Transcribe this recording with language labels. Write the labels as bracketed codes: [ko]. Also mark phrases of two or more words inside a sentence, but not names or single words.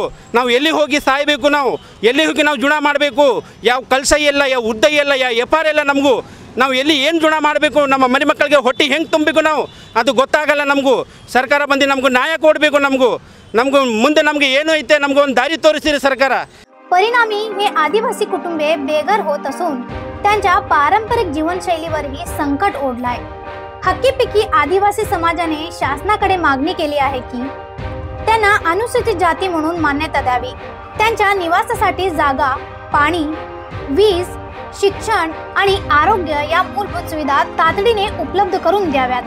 [kn] ನಾವು ಎಲ್ಲಿ ಹೋಗಿ ಸಾಯಬೇಕು, ನಾವು ಎಲ್ಲಿ ಹೋಗಿ ನಾವು ಜೀವನ ಮಾಡಬೇಕು, ಯಾವ ಕೆಲಸ ಇಲ್ಲ, ಯಾವ ಉದ್ದ ಇಲ್ಲ, ಯಾವ ವ್ಯಾಪಾರ ಇಲ್ಲ ನಮಗೂ, ನಾವು ಎಲ್ಲಿ ಏನು ಜೀವನ ಮಾಡಬೇಕು, ನಮ್ಮ ಮನೆ ಮಕ್ಕಳಿಗೆ ಹೊಟ್ಟೆ ಹೆಂಗೆ ತುಂಬಬೇಕು ನಾವು ಅದು ಗೊತ್ತಾಗಲ್ಲ ನಮಗೂ। ಸರ್ಕಾರ ಬಂದು ನಮಗೂ ನ್ಯಾಯ ಕೊಡಬೇಕು, ನಮಗೂ ಮುಂದೆ ನಮಗೆ ಏನು ಐತೆ ನಮಗೂ ಒಂದು ದಾರಿ ತೋರಿಸಿರಿ ಸರ್ಕಾರ। [mr] परिणामी हे आदिवासी कुटुंबे बेघर होत असून त्यांच्या पारंपरिक जीवनशैलीवरही संकट ओढलाय। हक्कीपिक्की आदिवासी समाजाने शासनाकडे मागणी केली आहे की त्यांना अनुसूचित जाती म्हणून मान्यता द्यावी, त्यांच्या निवासासाठी जागा, पाणी, वीज, शिक्षण आणि आरोग्य या मूलभूत सुविधा तातडीने उपलब्ध करून द्याव्यात।